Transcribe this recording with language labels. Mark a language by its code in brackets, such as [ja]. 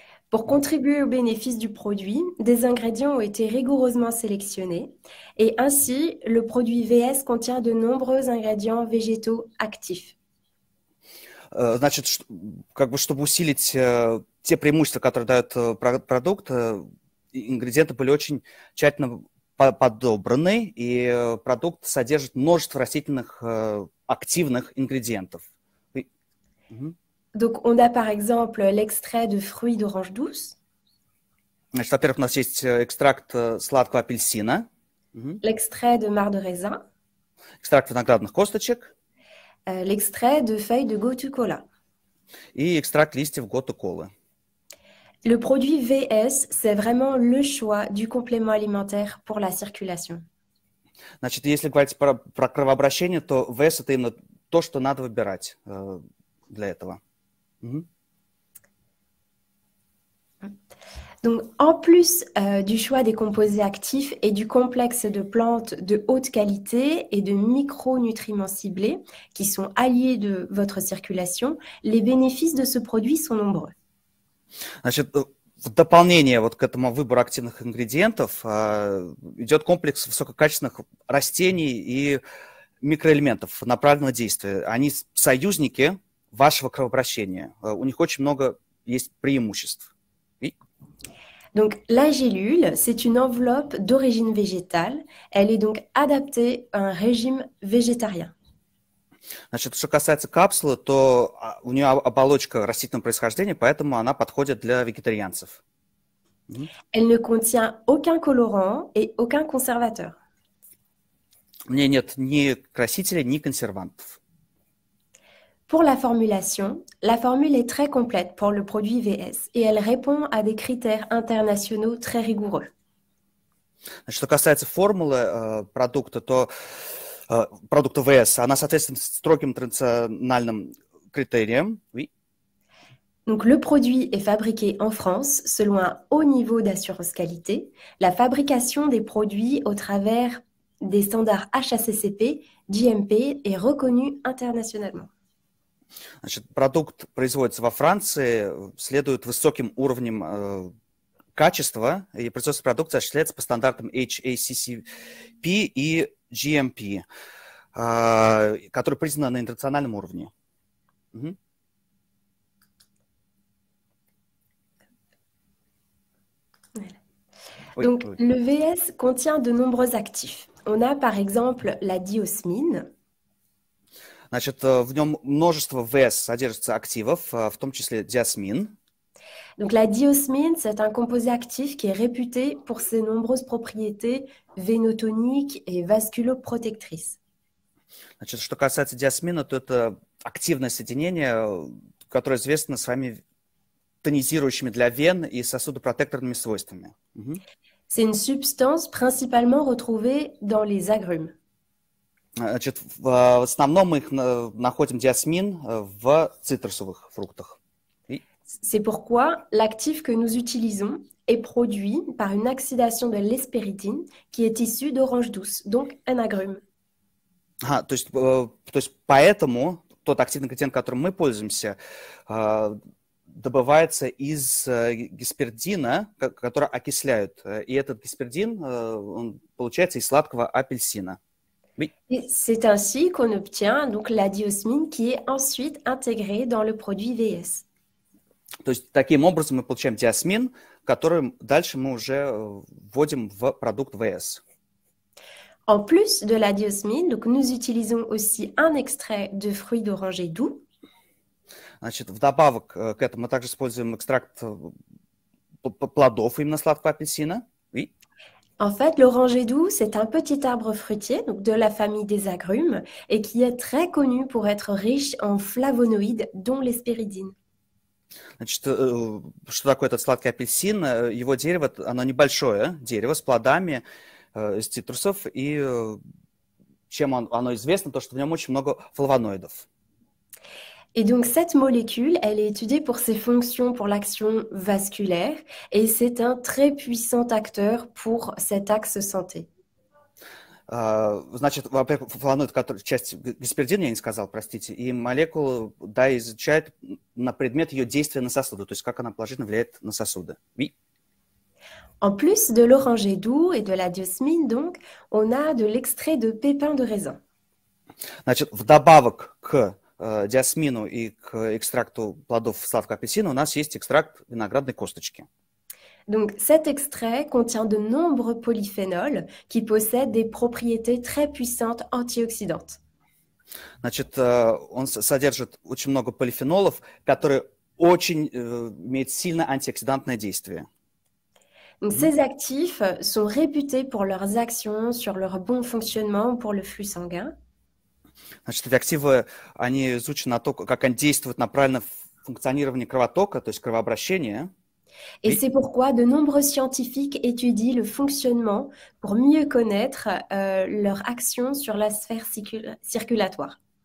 [fr] Pour contribuer aux bénéfices du produit, des ingrédients ont été rigoureusement sélectionnés et ainsi, le produit VS contient de nombreux ingrédients végétaux actifs. [ru] Значит, как бы, чтобы усилить те преимущества, которые дает продукт, ингредиенты были очень тщательно подобраны, и продукт содержит множество растительных активных ингредиентов. [fr] Donc, on a par exemple l'extrait de fruits d'orange douce. [ru] Значит, во-первых, у нас есть экстракт сладкого апельсина, [fr] l'extrait de marc de raisin, [ru] экстракт виноградных косточек [fr] l'extrait de feuilles de gotu kola. [ru] и экстракт листьев готы-колы. [fr] Le produit VS, c'est vraiment le choix du complément alimentaire pour la circulation. [ru] Значит, если говорить про кровообращение, то ВС – это именно то, что надо выбирать для этого. [fr] Donc, en plus du choix des composés actifs et du complexe de plantes de haute qualité et de micronutriments ciblés qui sont alliés de votre circulation, les bénéfices de ce produit sont nombreux. [ru] Значит, в дополнение вот к этому выбору активных ингредиентов идет комплекс высококачественных растений и микроэлементов направленного действия. Они союзники вашего кровообращения. У них очень много есть преимуществ. [fr] Donc, la gélule, c'est une enveloppe d'origine végétale. Elle est donc adaptée à un régime végétarien. [ru] Значит, что касается капсулы, то у нее оболочка растительного происхождения, поэтому она подходит для вегетарианцев. [fr] Elle ne contient aucun colorant et aucun conservateur. [ru] В ней нет ни красителей, ни консервантов. [fr] Pour la formulation, la formule est très complète pour le produit VS et elle répond à des critères internationaux très rigoureux. [ru] Значит, что касается формулы продукта, то продукта ВС, она соответствует строгим интернациональным критериям. [fr] Oui. Donc, le produit est fabriqué en France selon un haut niveau d'assurance qualité. La fabrication des produits au travers des standards HACCP, GMP est reconnue internationalement. [ru] Значит, продукт производится во Франции, следует высоким уровнем качества, и производство продукции осуществляется по стандартам HACCP и GMP, которые признаны на интернациональном уровне. [fr] Donc, le VS contient de nombreux actifs. On a par exemple la diosmine. [ru] Значит, в нем множество ВС содержится активов, в том числе диосмин. [fr] Donc, la diosmine, c'est un composé actif qui est réputé pour ses nombreuses propriétés vénotoniques et vasculoprotectrices. [ru] Значит, что касается диосмина, то это активное соединение, которое известно своими тонизирующими для вен и сосудопротекторными свойствами. [fr] C'est une substance principalement retrouvée dans les agrumes. [ru] Значит, в основном мы их находим диосмин в цитрусовых фруктах. [fr] C'est pourquoi l'actif que nous utilisons est produit par une oxydation de l'hespéridine qui est issue d'orange douce, donc un agrume. [ru] То есть поэтому тот активный ингредиент, которым мы пользуемся, добывается из геспердина, который окисляют. И этот геспердин он получается из сладкого апельсина. [fr] Et c'est ainsi qu'on obtient donc la diosmine qui est ensuite intégrée dans le produit VS. [ru] То есть таким образом мы получаем диосмин, который дальше мы уже вводим в продукт ВС. [fr] En plus de la diosmine, donc nous utilisons aussi un extrait de fruits d'oranger doux. [ru] Значит, вдобавок к этому мы также используем экстракт плодов именно сладкого апельсина. [fr] Oui. En fait, l'oranger doux, c'est un petit arbre fruitier donc de la famille des agrumes et qui est très connu pour être riche en flavonoïdes, dont l'hespéridine. [ru] Значит, что такое этот сладкий апельсин? Его дерево, оно небольшое дерево с плодами из цитрусов, и чем оно известно, то, что в нем очень много флавоноидов. [fr] Et donc, cette molécule, elle est étudiée pour ses fonctions pour l'action vasculaire et c'est un très puissant acteur pour cet axe santé. [ru] Значит, во-первых, флавоноид, который часть гесперидина, я не сказал, простите, и молекулу, да, изучает на предмет ее действия на сосуды, то есть как она положительно влияет на сосуды. [fr] Oui. En plus de l'oranger doux et de la diosmine, donc, on a de l'extrait de pépins de raisin. [ru] Значит, вдобавок к диосмину и к экстракту плодов сладкого апельсина у нас есть экстракт виноградной косточки. [fr] Donc, cet extrait contient de nombreux polyphénols qui possèdent des propriétés très puissantes antioxydantes. [ru] Значит, он содержит очень много полифенолов, которые очень имеют сильное антиоксидантное действие. [fr] Donc, ces actifs sont réputés pour leurs actions sur leur bon fonctionnement pour le flux sanguin. [ru] Значит, эти активы, они изучены на то, как они действуют на правильное функционирование кровотока, то есть кровообращение. [fr] Et c'est pourquoi de nombreux scientifiques étudient le fonctionnement pour mieux connaître leur action sur la sphère circulatoire.